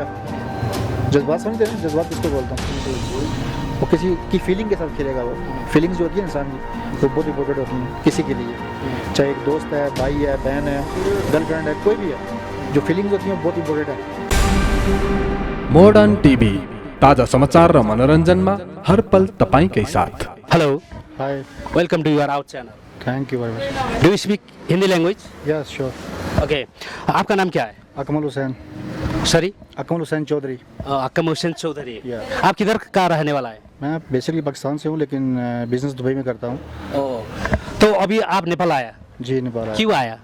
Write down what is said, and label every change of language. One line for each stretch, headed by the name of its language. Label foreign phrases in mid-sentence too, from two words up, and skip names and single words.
Hindi: जज्बात समझते हैं, जज्बात किसको बोलता हूँ? वो किसी की फीलिंग के साथ खेलेगा। वो फीलिंग्स जो होती है इंसान की, वो बहुत इंपॉर्टेंट होती हैं किसी के लिए, चाहे एक दोस्त है, भाई है, बहन है, गर्लफ्रेंड है, कोई भी है। जो फीलिंग्स होती हैं वो बहुत इंपॉर्टेंट है।
Nepali: मोडर्न टिभी, ताजा समाचार र मनोरञ्जनमा हर पल तपाईकै साथ।
English: Hello, हाय, welcome to your out channel. thank you very much. Do you speak Hindi language? yes sure.
Hindi: Okay. आपका नाम क्या है? अकमल हुसैन, सॉरी, अकमल हुसैन चौधरी। अकम हुसैन चौधरी। Yeah. आप किधर का रहने वाला है? मैं बेसिकली पाकिस्तान से हूँ, लेकिन बिजनेस दुबई में करता हूँ। तो अभी आप नेपाल आया, जी नेपाल आया। क्यों आया?